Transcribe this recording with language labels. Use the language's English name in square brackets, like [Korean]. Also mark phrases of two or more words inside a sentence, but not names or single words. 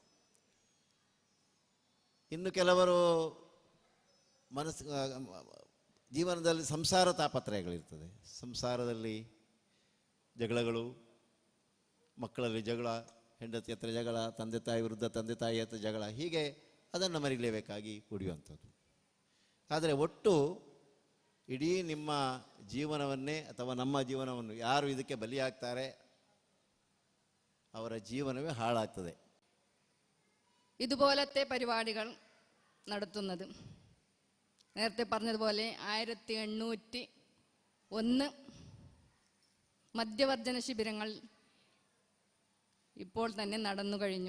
[Kannada] ಇನ್ನು ಕೆಲವರು ಜೀವನದಲ್ಲಿ ಸಂಸಾರ ತಾಪತ್ರಯಗಳಿರ್ತದೆ, ಸಂಸಾರದಲ್ಲಿ ಜಗಳಗಳು, ಮಕ್ಕಳಲ್ಲಿ ಜಗಳ, ಹೆಂಡತಿ ಹತ್ರ ಜಗಳ, ತಂದೆ ತಾಯಿ ವಿರುದ್ಧ ತಂದೆ ತಾಯಿ ಹತ್ರ ಜಗಳ, ಹೀಗೆ ಅದನ್ನು ಮರೀಲೇಬೇಕಾಗಿ ಕುಡಿಯುವಂಥದ್ದು. ಆದರೆ ಒಟ್ಟು ಇಡೀ ನಿಮ್ಮ ಜೀವನವನ್ನೇ ಅಥವಾ ನಮ್ಮ ಜೀವನವನ್ನು ಯಾರು ಇದಕ್ಕೆ ಬಲಿಯಾಗ್ತಾರೆ ಅವರ [Malayalam] ജീവനവേ ഹാളാക്കുന്നത്. ഇതുപോലത്തെ പരിപാടികൾ നടത്തുന്നത് നേരത്തെ പറഞ്ഞതുപോലെ 1801 മദ്യവർജന ശിബിരങ്ങൾ ഇപ്പോൾ തന്നെ നടന്നു കഴിഞ്ഞു.